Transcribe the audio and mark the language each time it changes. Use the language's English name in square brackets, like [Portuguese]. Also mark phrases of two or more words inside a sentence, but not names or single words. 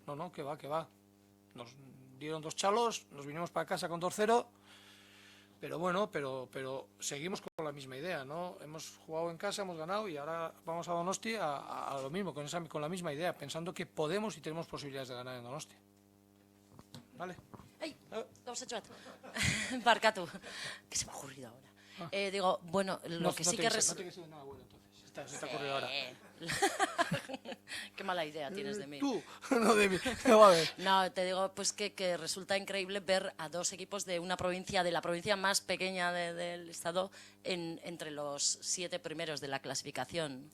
[Spanish] No, que va. Nos dieron 2 chalos, nos vinimos para casa con 2-0. Pero bueno, pero seguimos con la misma idea, ¿no? Hemos jugado en casa, hemos ganado y ahora vamos a Donosti a lo mismo, con la misma idea, pensando que podemos y tenemos posibilidades de ganar en Donosti. ¿Vale? [Basque] Ai, gauza bat. Barkatu. [Spanish] ¿Qué se me ha ocurrido ahora? Digo, bueno, lo que sí que... No te que nada bueno, entonces. Se te ha ocurrido ahora. Qué mala idea tienes de mí. Tú, no de mí. No, a ver. No, te digo pues que resulta increíble ver a dos equipos de una provincia, de la provincia más pequeña del estado, entre los 7 primeros de la clasificación.